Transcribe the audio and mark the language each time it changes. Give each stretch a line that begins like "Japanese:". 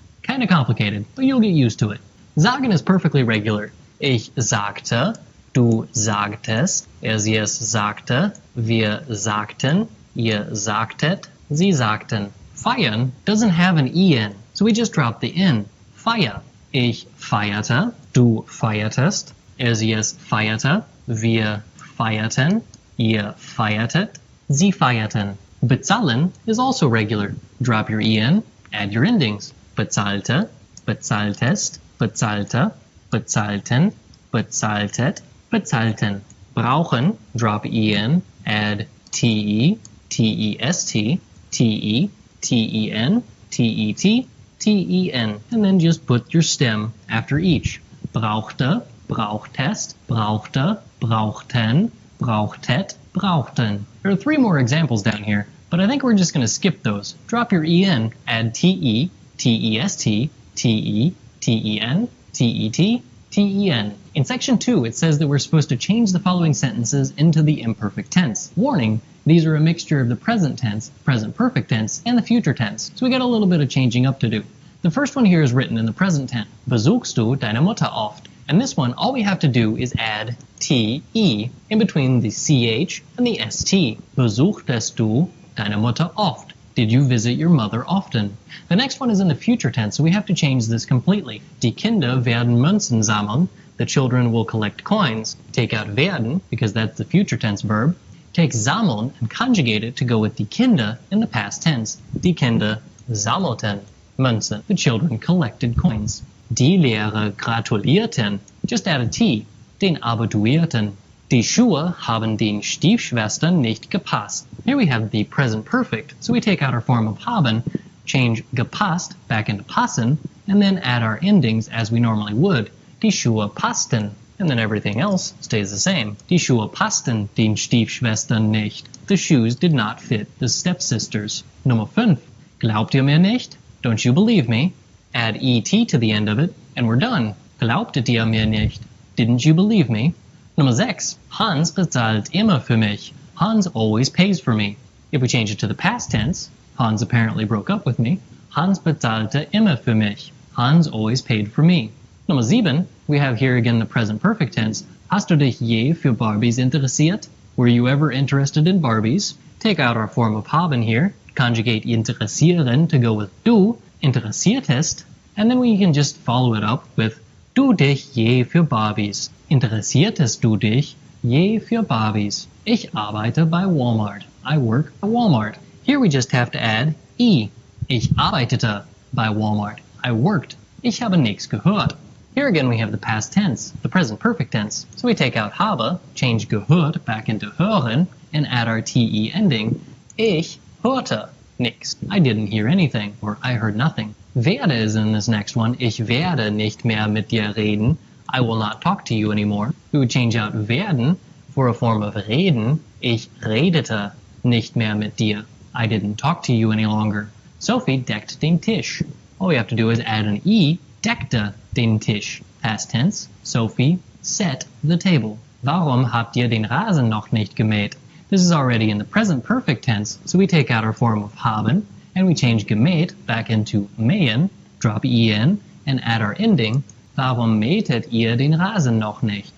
English: Kind of complicated, but you'll get used to it. Sagen is perfectly regular.
German: Ich sagte, du sagtest, es sagte, wir sagten, ihr sagtet, sie sagten.
English: Feiern doesn't have an en, so we just drop the n.
German: Feier. Ich feierte, du feiertest, es feierte, wir feierten, ihr feiertet, sie feierten.
English: Bezahlen is also regular. Drop your en, add your endings.
German: Bezahlte, bezahltest, bezahlte, bezahlten, bezahltet, bezahlten.
English: Brauchen, drop en, add te, test, te, ten, tet, ten, and then just put your stem after each.
German: Brauchte, brauchtest, brauchte, brauchten, brauchtet, brauchten.
English: There are 3 more examples down here, but I think we're just going to skip those. Drop your en, add te, test, te, ten, tet, ten. In section 2, it says that we're supposed to change the following sentences into the imperfect tense. Warning, these are a mixture of the present tense, present perfect tense, and the future tense, so we got a little bit of changing up to do. The first one here is written in the present tense.
German: Besuchst du deine Mutter oft?
English: And this one, all we have to do is add te in between the ch and the st.
German: Besuchtest du deine Mutter oft?
English: Did you visit your mother often? The next one is in the future tense, so we have to change this completely.
German: Die Kinder werden Münzen sammeln.
English: The children will collect coins. Take out werden, because that's the future tense verb. Take sammeln and conjugate it to go with die Kinder in the past tense.
German: Die Kinder sammelten Münzen.
English: The children collected coins.
German: Die Lehrer gratulierten.
English: Just add a t.
German: Den Abituierten. Die Schuhe haben den Stiefschwestern nicht gepasst.
English: Here we have the present perfect, so we take out our form of haben, change gepasst back into passen, and then add our endings as we normally would.
German: Die Schuhe passten,
English: and then everything else stays the same.
German: Die Schuhe passten den Stiefschwestern nicht.
English: The shoes did not fit the stepsisters.
German: Nummer 5. Glaubt ihr mir nicht?
English: Don't you believe me? Add et to the end of it, and we're done.
German: Glaubtet ihr mir nicht?
English: Didn't you believe me?
German: Nummer 6. Hans bezahlt immer für mich.
English: Hans always pays for me. If we change it to the past tense, Hans apparently broke up with me.
German: Hans bezahlte immer für mich.
English: Hans always paid for me.
German: Nummer 7.
English: we have here again the present perfect tense.
German: Hast du dich je für Barbies interessiert?
English: Were you ever interested in Barbies? Take out our form of haben here, conjugate interessieren to go with du, interessiertest, and then we can just follow it up with
German: du dich je für Barbies. Interessiertest du dich je für Barbies? Ich arbeite bei Walmart.
English: I work at Walmart. Here we just have to add I.
German: Ich arbeitete bei Walmart.
English: I worked.
German: Ich habe nichts gehört.
English: Here again we have the past tense, the present perfect tense. So we take out habe, change gehört back into hören, and add our te ending.
German: Ich hörte nichts.
English: I didn't hear anything, or I heard nothing. Werde is in this next one.
German: Ich werde nicht mehr mit dir reden.
English: I will not talk to you anymore. We would change out werden for a form of reden.
German: Ich redete nicht mehr mit dir.
English: I didn't talk to you any longer.
German: Sophie deckt den Tisch.
English: All we have to do is add an I,
German: deckte den Tisch.
English: Past tense, Sophie set the table.
German: Warum habt ihr den Rasen noch nicht gemäht?
English: This is already in the present perfect tense, so we take out our form of haben, and we change gemäht back into mähen, drop en, and add our ending.
German: Warum mähtet ihr den Rasen noch nicht?